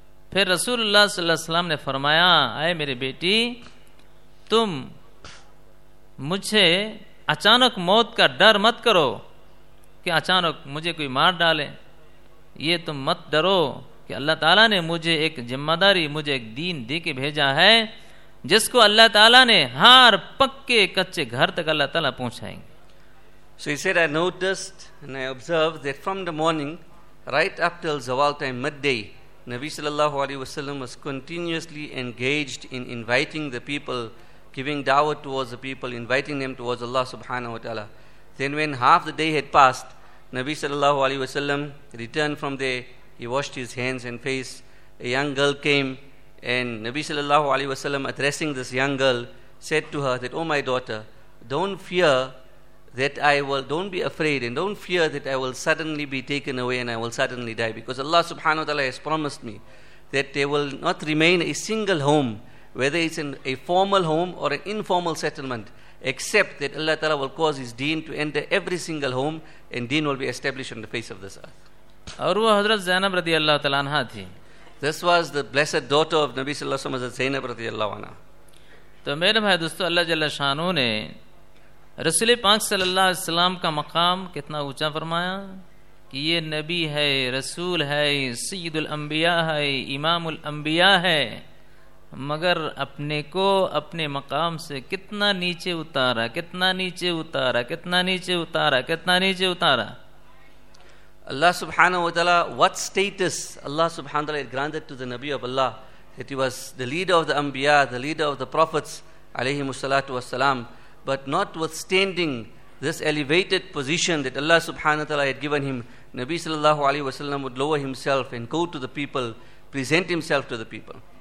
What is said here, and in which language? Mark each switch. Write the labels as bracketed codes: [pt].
[ur] پھر رسول اللہ صلی اللہ علیہ وسلم نے فرمایا, اے میری بیٹی, تم مجھے اچانک موت کا ڈر مت کرو کہ اچانک مجھے کوئی مار ڈالے, یہ تم مت ڈرو کہ اللہ تعالیٰ نے مجھے ایک ذمہ داری, مجھے ایک دین دے کے بھیجا ہے جس کو اللہ تعالیٰ نے ہر پکے کچے گھر تک اللہ تعالیٰ پہنچائیں. [en] So he said, I noticed and I observed that from the morning right up till zawal time, midday, Nabi sallallahu alaihi wasallam was continuously engaged in inviting the people, giving dawah towards the people, inviting them towards Allah subhanahu wa ta'ala. Then when half the day had passed, Nabi sallallahu alayhi wasallam returned from there. He washed his hands and face. A young girl came, and Nabi sallallahu alayhi wasallam, addressing this young girl, said to her that, "Oh my daughter, don't be afraid and don't fear that I will suddenly be taken away and I will suddenly die, because Allah subhanahu wa ta'ala has promised me that there will not remain a single home, whether it's in a formal home or an informal settlement, except that Allah ta'ala will cause his deen to enter every single home and deen will be established on the face of this earth." This was the blessed daughter of Nabi sallallahu alayhi wa sallam, Zainab radiallahu anha. [ur] تو میرے بھائی دوستو, اللہ جل شانہ نے رسول پاک صلی اللہ علیہ وسلم کا مقام کتنا اونچا فرمایا کہ یہ نبی ہے, رسول ہے, سید الانبیاء ہے, امام الانبیاء ہے, مگر اپنے کو اپنے مقام سے کتنا نیچے اتارا, کتنا نیچے اتارا, کتنا نیچے اتارا, کتنا نیچے اتارا. [en] اللہ سبحانہ و تعالیٰ, what status اللہ سبحانہ و تعالیٰ granted to the نبی of اللہ, that he was the leader of the Anbiya, the leader of the Prophets alayhi musallatu wassalam. But notwithstanding this elevated position that Allah subhanahu wa ta'ala had given him, Nabi sallallahu alayhi wa sallam would lower himself and go to the people, present himself to the people.